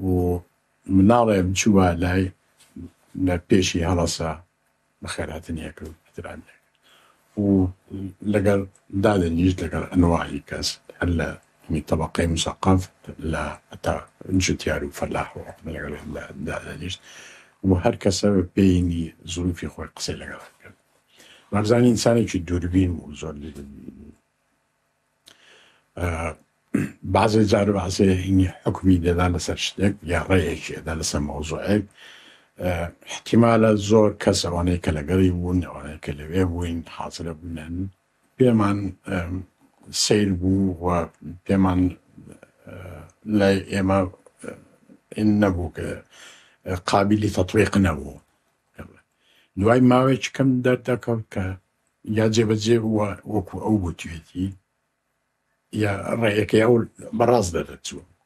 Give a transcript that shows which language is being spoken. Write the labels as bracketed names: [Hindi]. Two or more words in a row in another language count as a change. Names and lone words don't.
[Central Kurdish] مناڵێ بچووە لای لە پێشی هەڵەسا بەخێرهاتنیە کرد احترام و لەگەڵ دادەنیشت لەگەڵ ئەنواعی کەس هەر لە طبقەی مسەقف لە هەتا جوتیار و فەلاح و لەگەڵ دادەنیشت و هەر کەسە پێینی زروفی خۆی قسەی لەگەڵ کرد بارزانی ئینسانێکی دووربین و زۆر بعضی جار بعضی هینی حکمی دەدا لەسەر شتێک یا ڕێیەکی دەدا لەسەر مەوزوعێک احتیمالە زۆر کەس ئەوانەی کە لەگەڵی بوون ئەوانەی کە لەوێ بووین حاضرە بوونن پێمان سیر بوو و پێمان لای ئێمە نەبوو کە قابلی تەطبیق نەبوو دوای ماوەیەکی کەم دەردەکەوت کە یا جێبەجێ وەکو ئەو گوتوێتی یا ڕێیەکەی ئەو بەڕاست دەدەچووە